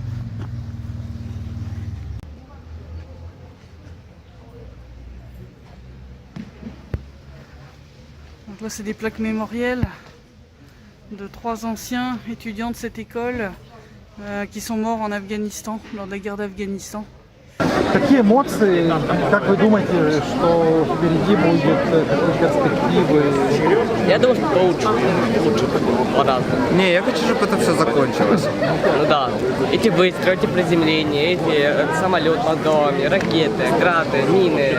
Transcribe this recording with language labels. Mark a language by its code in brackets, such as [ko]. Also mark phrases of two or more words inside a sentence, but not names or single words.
[fr] Donc là c'est des plaques mémorielles de 3 anciens étudiants de cette école qui sont morts en Afghanistan, lors de la guerre d'Afghanistan. [ru] Какие эмоции? Как вы думаете, что впереди будет, какие перспективы? Я думаю, что лучше по-разному. Не, я хочу, чтобы это все закончилось. Ну да, эти выстрелы, эти приземления, эти самолет над головами, ракеты, грады, мины.